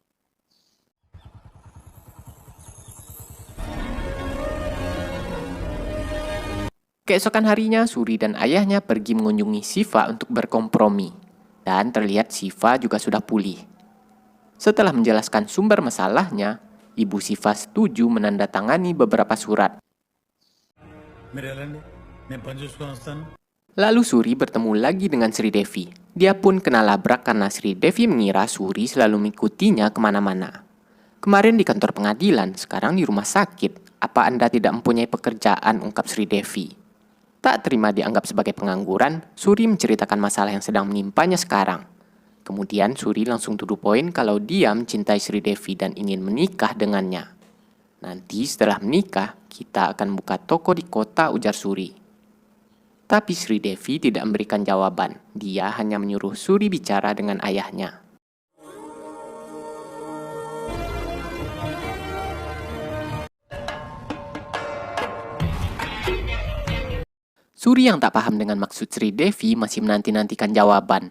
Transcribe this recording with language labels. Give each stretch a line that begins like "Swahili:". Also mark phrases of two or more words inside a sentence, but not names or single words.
Indonesian: Keesokan harinya, Suri dan ayahnya pergi mengunjungi Siva untuk berkompromi. Dan terlihat Siva juga sudah pulih. Setelah menjelaskan sumber masalahnya, Ibu Siva setuju menandatangani beberapa surat.
Telugu: మీరు వెళ్ళండి, నేను పని చూసుకొని వస్తాను.
Indonesian: Lalu Suri bertemu lagi dengan Sri Devi. Dia pun kena labrak karena Sri Devi mengira Suri selalu mengikutinya kemana-mana. Kemarin di kantor pengadilan, sekarang di rumah sakit. Apa Anda tidak mempunyai pekerjaan, ungkap Sri Devi. Tak terima dianggap sebagai pengangguran, Suri menceritakan masalah yang sedang menimpanya sekarang. Kemudian Suri langsung
English: to the point
Indonesian: kalau dia mencintai Sri Devi dan ingin menikah dengannya. Nanti setelah menikah, kita akan buka toko di kota, ujar Suri. Tapi Sri Devi tidak memberikan jawaban. Dia hanya menyuruh Suri bicara dengan ayahnya. Suri yang tak paham dengan maksud Sri Devi masih menanti-nantikan jawaban.